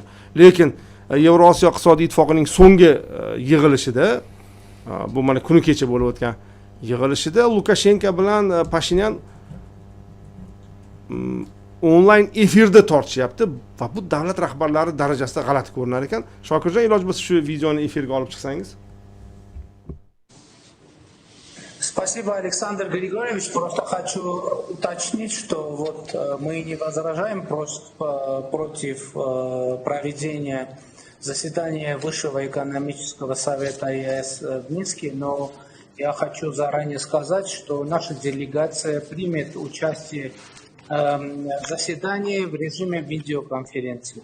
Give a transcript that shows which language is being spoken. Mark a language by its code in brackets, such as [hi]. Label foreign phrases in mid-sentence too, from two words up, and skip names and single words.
[uz] Lekin Yevrosiyo iqtisodiy ittifoqining so'nggi yig'ilishida, bu mana kuni kecha bo'lib o'tgan yig'ilishida Lukashenko bilan Pashinyan onlayn efirda tortishyapti va bu davlat rahbarlari darajasida g'alati ko'rinar ekan. Shokirjon, iloji bo'lsa shu videoni efirga olib chiqsangiz. [ru] Спасибо, Александр Григорьевич. Просто хочу уточнить, что вот мы не возражаем против проведения заседания Высшего экономического совета ЕС в Минске, но я хочу заранее сказать, что наша делегация примет участие в заседании в режиме видеоконференции.